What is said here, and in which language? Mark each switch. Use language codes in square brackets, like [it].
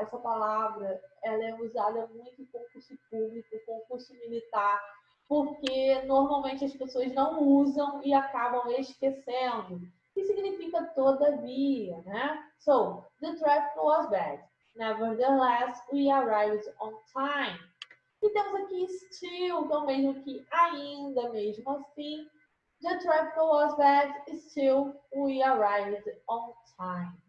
[pt] Essa palavra, ela é usada muito em concurso público, concurso militar, porque normalmente as pessoas não usam e acabam esquecendo. Que significa todavia, né? [en] So, the traffic was bad. Nevertheless, we arrived on time. [pt] E temos aqui still, que é o mesmo que ainda, mesmo assim. [en] The traffic was bad, still we arrived on time.